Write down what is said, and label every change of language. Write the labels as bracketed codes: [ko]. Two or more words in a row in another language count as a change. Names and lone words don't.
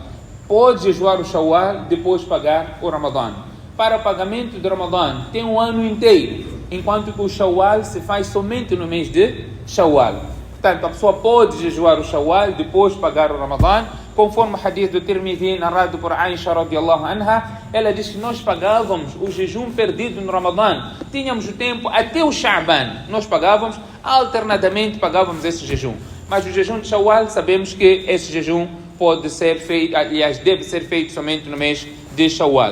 [pt] Pode jejuar o Shawwal, depois pagar o Ramadã. Para o pagamento do Ramadã tem um ano inteiro, enquanto que o Shawwal se faz somente no mês de Shawwal. Portanto, a pessoa pode jejuar o Shawwal, depois pagar o Ramadã, conforme o hadith do Tirmidhi, narrado por Aisha [ar] رضي الله عنها. [pt] Ela diz que nós pagávamos o jejum perdido no Ramadã. Tínhamos o tempo até o Sha'ban. Nós pagávamos, alternadamente pagávamos esse jejum. Mas o jejum de Shawwal, sabemos que esse jejum pode ser feito, aliás, deve ser feito somente no mês de Shawwal.